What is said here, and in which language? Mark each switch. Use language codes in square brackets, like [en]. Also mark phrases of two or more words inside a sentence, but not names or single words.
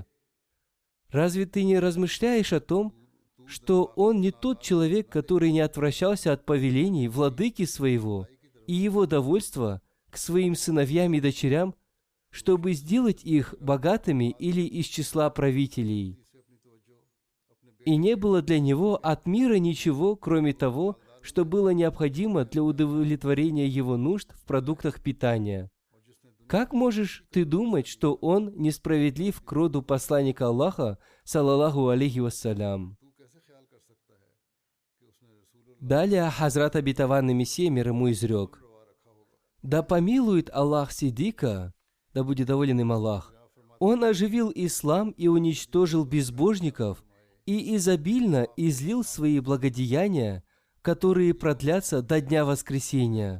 [ru] Разве ты не размышляешь о том, что он не тот человек, который не отвращался от повелений владыки своего и его довольства к своим сыновьям и дочерям, чтобы сделать их богатыми или из числа правителей? И не было для него от мира ничего, кроме того, что было необходимо для удовлетворения его нужд в продуктах питания. Как можешь ты думать, что он несправедлив к роду посланника Аллаха, [ar] صلى الله عليه وسلم? [ru] Далее Хазрат обетованный Мессия, мир ему, изрек: «Да помилует Аллах Сиддика, да будет доволен им Аллах, он оживил ислам и уничтожил безбожников, и изобильно излил свои благодеяния, которые продлятся до дня воскресения.